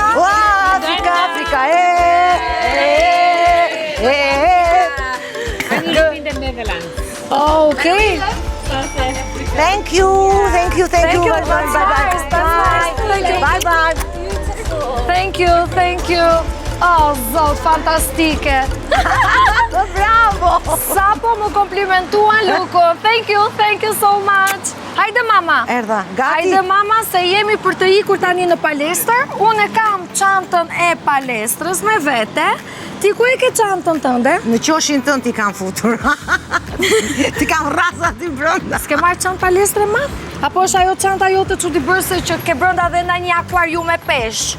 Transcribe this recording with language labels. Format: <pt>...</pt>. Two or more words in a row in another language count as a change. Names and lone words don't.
<en>Afrika, I live in the Netherlands. Oh, okay. Thank you. Thank you, that's nice, Bye. Thank you.</en> <sq>Oh, zot, fantastike. Bravo. Sa po më komplimentuan Luko.</sq> <en>Thank you so much.</en> <sq>Hajde mama. Erdha, gati. Hajde mama se jemi për të ikur tani në palestër. Unë e kam çantën e palestrës me vete. Ti ku e ke çantën tënde? Në qoshin tënë ti kam futur. Ti kam rrasa ti brenda. S'ke marrë çantë palestre ma? Apo është ajo çanta jote çuditëbërëse që ke brenda dhe na një akvarium me peshë?</sq>